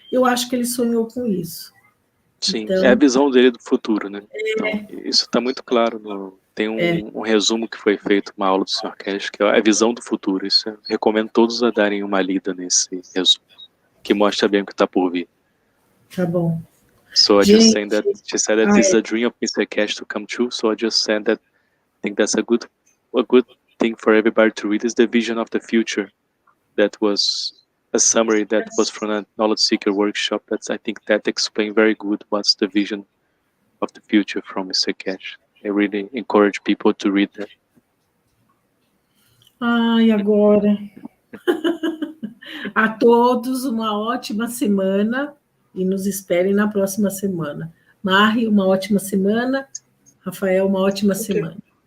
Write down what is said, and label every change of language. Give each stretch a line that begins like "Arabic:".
Portuguese: Eu acho que ele sonhou com isso. Sim, então, é a visão dele do futuro, né? Então, isso está muito claro. Tem um resumo que foi feito, uma aula do Sr. Keshe, que é a visão do futuro. Isso eu recomendo todos a darem uma lida nesse resumo, que mostra bem o que está por vir. Tá bom.
English: So I just saying that she said that this is a dream of Mr. Keshe to come true. So I just said that I think that's a good thing for everybody to read, is the vision of the future. That was a summary that was from a knowledge seeker workshop. I think that explained very good what's the vision of the future from Mr. Keshe. I really encourage people to read that.
Portuguese: Ai, agora. A todos uma ótima semana e nos esperem na próxima semana. Mari, uma ótima semana. Rafael, uma ótima semana.